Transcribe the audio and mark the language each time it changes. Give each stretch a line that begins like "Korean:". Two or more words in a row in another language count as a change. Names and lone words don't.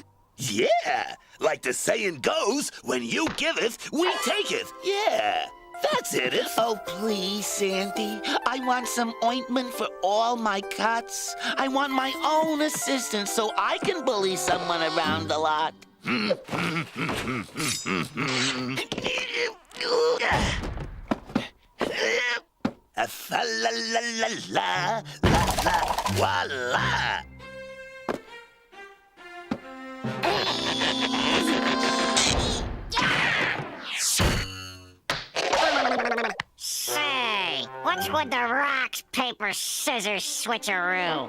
English: Yeah, like the saying goes, when you giveth, we taketh. Yeah, that's it. Oh, please, Santy. I want some ointment for all my cuts. I want my own assistant so I can bully someone around a lot. Fa la la la la la la voila. Say, what's with the rocks, paper, scissors switcheroo?